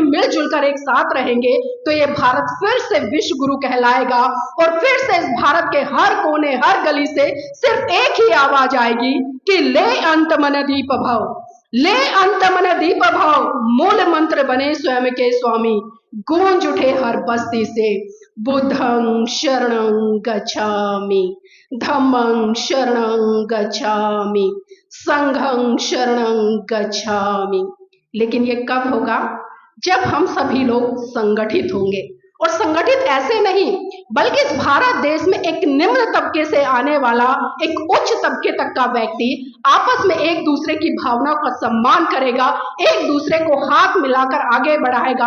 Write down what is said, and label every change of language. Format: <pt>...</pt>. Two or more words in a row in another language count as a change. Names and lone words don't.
<hi>मिलजुल कर एक साथ रहेंगे तो ये भारत फिर से विश्व गुरु कहलाएगा और फिर से इस भारत के हर कोने, हर गली से सिर्फ एक ही आवाज आएगी कि ले अंत मन दीप भव, ले अंत मन दीप भाव, मूल मंत्र बने स्वयं के स्वामी, गूंज उठे हर बस्ती से</hi> <pi>बुद्धं शरणं गच्छामि, धम्मं शरणं गच्छामि, संघं शरणं गच्छामि।</pi> <hi>लेकिन ये कब होगा? जब हम सभी लोग संगठित होंगे, और संगठित ऐसे नहीं बल्कि इस भारत देश में एक निम्न तबके से आने वाला एक उच्च तबके तक का व्यक्ति आपस में एक दूसरे की भावनाओं का सम्मान करेगा, एक दूसरे को हाथ मिलाकर आगे बढ़ाएगा।</hi>